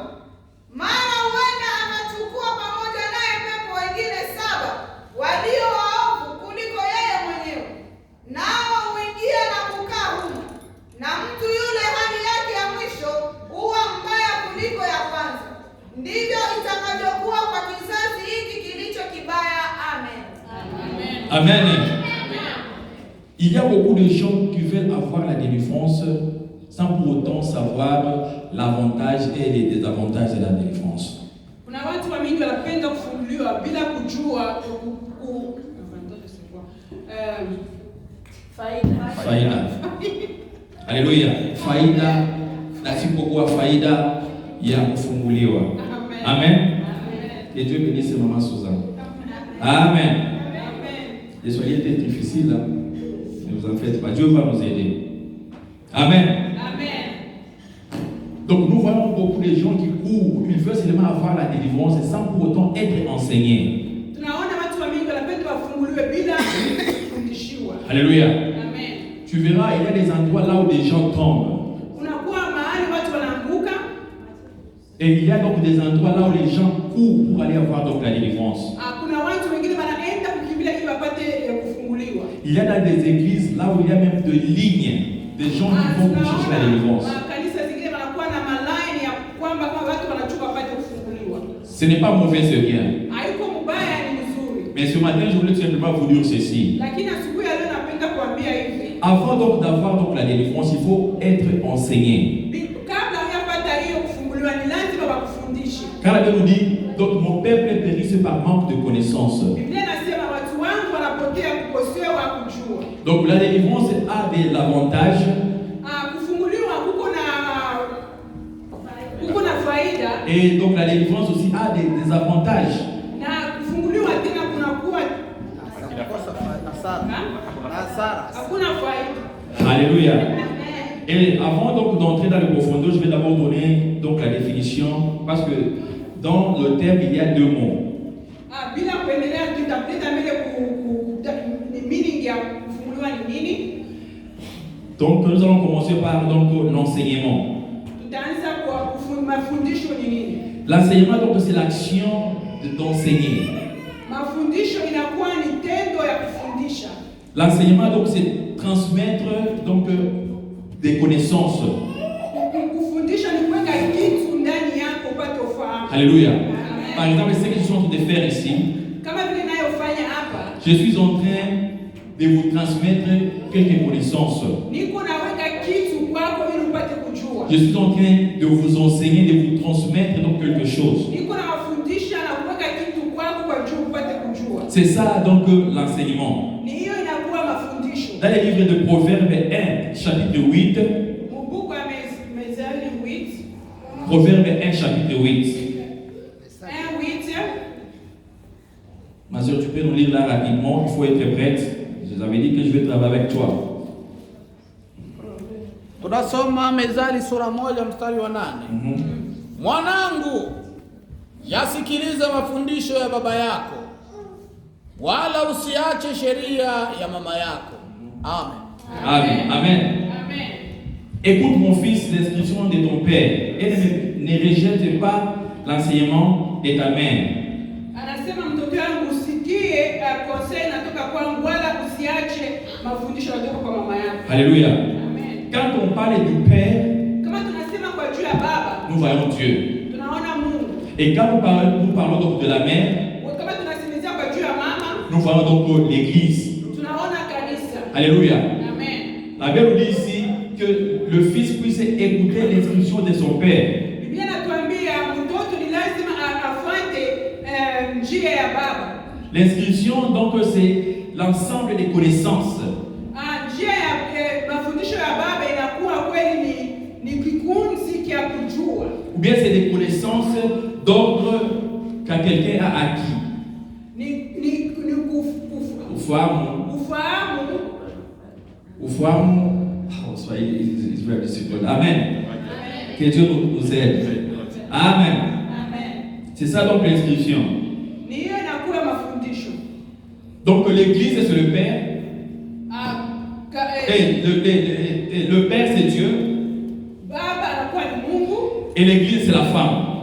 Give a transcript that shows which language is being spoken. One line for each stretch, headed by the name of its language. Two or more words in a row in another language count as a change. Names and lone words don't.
Swahili: Mara huenda anachukua pamoja naye pepo wengine 7 walio waovu kuliko yeye mwenyewe, nao huingia na kukaa humo, na mtu yule hali yake ya mwisho huwa mbaya kuliko ya kwanza. Ndivyo itakavyokuwa kwa kizazi hiki kilicho kibaya. Amen. Amen.
French: Il y a beaucoup de gens qui veulent avoir la délivrance sans pour autant savoir l'avantage et les désavantages de la délivrance.
Swahili: Kuna watu wa mingi wanapenda kufunguliwa bila kujua Faida. Alléluia. Faida na sipokuwa faida ya kufunguliwa. Amen.
French: Et Dieu bénisse maman Suzanne. Amen. Les soyez peut-être difficiles, hein? Ne vous en faites pas. Dieu va nous aider. Amen. Donc nous voyons beaucoup de gens qui courent. Ils veulent seulement avoir la délivrance sans pour autant être enseignés.
Swahili: Tunaona watu wa mingi wanapenda wafunguliwe bila kufundishiwa. Alléluia. Amen.
French: Tu verras, il y a des endroits là où des gens tombent.
Swahili: Kunakuwa mahali watu wanaanguka.
French: Et il y a donc des endroits là où les gens courent pour aller avoir donc la délivrance.
Swahili: Kuna watu wengine wanaenda kukimbia ili wapate kufunguliwa.
French: Il y a dans des églises là où il y a même de lignes, des gens qui vont pour chercher la délivrance.
Swahili: Kanisa zingine wanakuwa na malaini ya kwamba kama watu wanachuka wapate kufunguliwa.
French: Ce n'est pas mauvais, c'est bien.
Swahili: Haiko mbaya, ni mzuri.
French: Mais ce matin, je voulais tout simplement vous dire ceci.
Swahili: Lakini asubuhi ya leo napenda kuambia hivi.
French: Avant donc d'avoir donc la délivrance, il faut être enseigné.
Swahili: Kabla hujapata hiyo kufunguliwa ni lazima wakufundishe.
French: Car la Bible nous dit, donc mon peuple périsse par manque de connaissances.
Swahili: Biblia inasema watu wangu wanapotea kukosewa kujua.
French: Donc la délivrance a des avantages.
Swahili: Kufunguliwa kuko na faida.
French: Et donc la délivrance aussi a des avantages.
Swahili: Na kufunguliwa tena kunakuwa hakuna faida. Alléluia.
French: Et avant donc d'entrer dans le profondeur, je vais d'abord donner donc la définition parce que dans le terme il y a 2 mots.
Swahili: Bila kuendelea tutapita mbele ni meaning ya kufunguliwa ni nini?
French: Donc nous allons commencer par donc l'enseignement.
Swahili: Tutaanza kwa mafundisho ni nini?
French: L'enseignement donc c'est l'action d'enseigner.
Swahili: Mafundisho inakuwa ni tendo ya kufundisha.
French: L'enseignement donc c'est transmettre donc des connaissances.
Swahili: Kufundisha ni kuweka kitu ndani yako upate ufahamu. Alléluia.
French: Par exemple, ce que je suis en train de faire ici,
Swahili: kama vile ninayofanya hapa,
French: je suis en train de vous transmettre quelques connaissances.
Swahili: Niko naweka kitu kwako ili upate kujua.
French: Je suis en train de vous enseigner, de vous transmettre donc quelque chose.
Swahili: Niko nawafundisha na kuweka kitu kwako kwa juu upate kujua.
French: C'est ça donc l'enseignement.
Swahili: Ni hiyo inakuwa mafundisho.
French: Dans le livre de Proverbes 1, chapitre 8.
Swahili: Mbuku ya Mezali 8.
French: Proverbes 1, chapitre 8. Ma soeur, tu peux nous lire là rapidement, il faut être prête. Je vous avais dit que je vais travailler avec toi.
Swahili: Tunasoma Mezali sura 1 mstari wa 8. Mwanangu, yasikilize mafundisho ya baba yako, wala usiache sheria ya mama yako. Amen. Amen. Amen. Amen.
French: Écoute mon fils l'instruction de ton père et ne rejette pas l'enseignement de ta mère.
Swahili: Anasema mtoto wangu usikie conseil natoka kwangu wala usiache mafundisho yanatoka kwa mama yako. Alléluia. Amen.
French: Quand on parle du père,
Swahili: kama tunasema kwa juu ya baba,
French: nous voyons Dieu.
Swahili: Tunaona Mungu.
French: Et quand nous parlons donc de la mère,
Swahili: kama tunasemezea kwa juu ya mama,
French: nous voyons donc l'église.
Swahili: Tunaona kanisa. Alléluia. Amen.
French: La Bible dit ici que le fils puisse écouter l'instruction de son père.
Swahili: Biblia inatuambia mtoto ni lazima afuate njia ya baba.
French: L'inscription, donc, c'est l'ensemble des connaissances.
Swahili: Njia ya mafundisho ya baba inakuwa kweli ni kikunzi kia kujua.
French: Ou bien c'est des connaissances d'ordre que quelqu'un a acquis.
Swahili: Ufahamu.
English: Oh, Swahili is very difficult.
French: Amen. Que Dieu nous aide. Amen. C'est ça donc l'inscription. Donc l'église c'est le Père. Et le Père c'est Dieu. Et l'église c'est la femme.